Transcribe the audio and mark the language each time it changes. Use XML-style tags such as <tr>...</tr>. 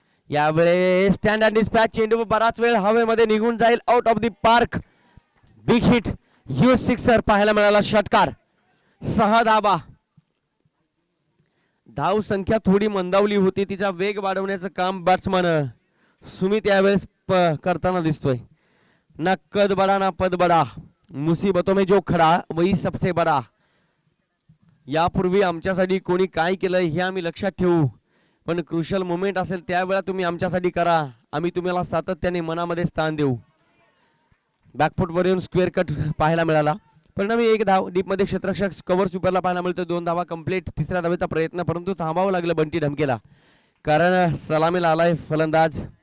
<mr>यावेळेस stand and dispatch चेंडू बराच वेळ हवेमध्ये निघून जाईल,</mr> <en>Out of the park. Big hit, huge sixer</en> <mr>पाहायला मिळाला. षटकार, 6 धाबा. धाव संख्या थोडी मंदावली होती, तिचा वेग वाढवण्याचं काम बॅट्समन सुमित यावेळेस करताना दिसतोय.</mr> <hi>ना कद बडा ना पद बडा, मुसीबतों में जो खडा वही सबसे बडा.</hi> <mr>यापूर्वी आमच्यासाठी कोणी काय केलं हे आम्ही लक्षात ठेवू, पण क्रुशल मोमेंट असेल त्यावेळा तुम्ही आमच्यासाठी करा, आम्ही तुम्हाला सातत्याने मनामध्ये स्थान देऊ. बॅकफुटवर येऊन स्क्वेअर कट पाहायला मिळाला. परिणामी 1 धाव. डीपमध्ये क्षेत्ररक्षक कव्हर स्वीपरला पाहायला मिळतो. 2 धावा कंप्लीट. तिसऱ्या धावेचा प्रयत्न, परंतु थांबावं लागलं बंटी ढमकेला, कारण सलामीला आलाय फलंदाज.</mr>